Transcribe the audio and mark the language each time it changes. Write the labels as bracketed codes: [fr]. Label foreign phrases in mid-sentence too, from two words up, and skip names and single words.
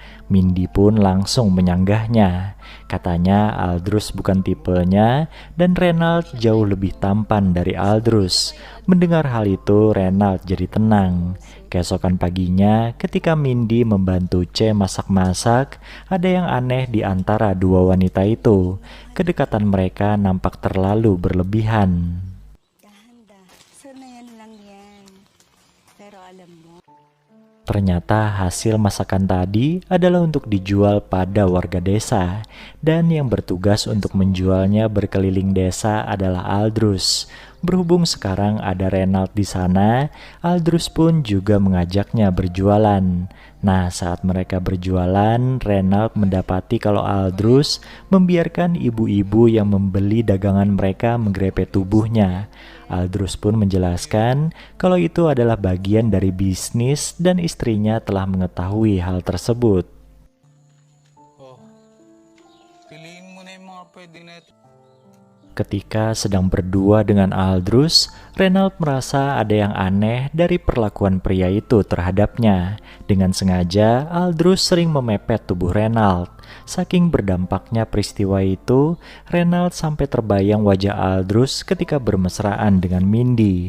[id] Mindy pun langsung menyanggahnya. Katanya Aldrus bukan tipenya dan Renald jauh lebih tampan dari Aldrus. Mendengar hal itu, Renald jadi tenang. Keesokan paginya, ketika Mindy membantu C masak-masak, ada yang aneh di antara dua wanita itu. Kedekatan mereka nampak terlalu berlebihan. [tl] Dahan-dahan. Sanayan lang yan. Pero alam mo, [id] Ternyata hasil masakan tadi adalah untuk dijual pada warga desa, dan yang bertugas untuk menjualnya berkeliling desa adalah Aldrus. Berhubung sekarang ada Renald di sana, Aldrus pun juga mengajaknya berjualan. Nah, saat mereka berjualan, Renald mendapati kalau Aldrus membiarkan ibu-ibu yang membeli dagangan mereka menggrepe tubuhnya. Aldrus pun menjelaskan kalau itu adalah bagian dari bisnis dan istrinya telah mengetahui hal tersebut. [tl] Oh, piliin mo na yung mga pwede na ito. [id] Ketika sedang berdua dengan Aldrus, Renald merasa ada yang aneh dari perlakuan pria itu terhadapnya. Dengan sengaja, Aldrus sering memepet tubuh Renald. Saking berdampaknya peristiwa itu, Renald sampai terbayang wajah Aldrus ketika bermesraan dengan Mindy.